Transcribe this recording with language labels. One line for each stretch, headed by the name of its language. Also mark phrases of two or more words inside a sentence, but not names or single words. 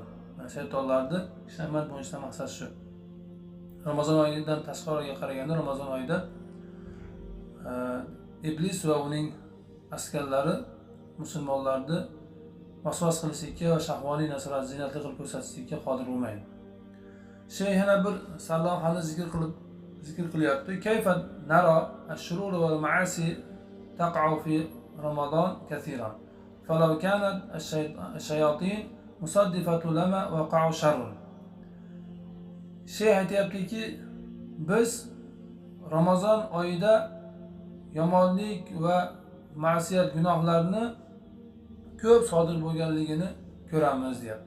Uzbek: Shaytonlarni kishanband bo'lishidan maqsad shu. Ramazon oyidan tashqariga qaraganda Ramazon oyida iblis va uning askarlari musulmonlarni vasvas qilishga va shahvoniy narsalarni zinatli qilib ko'rsatishga qodir bo'lmaydi. Yana bir sarlavhani zikr qilyapti.
Arabic: كيف نرى الشرور والمعاصي تقع في رمضان كثيرا. فلو كانت الشياطين مصفدة لما وقع شر.
Uzbek: Aytayaptiki, biz Ramazon oyida yomonlik va ma'siyat gunohlarni ko'p sodir bo'lganligini ko'ramiz deyapti.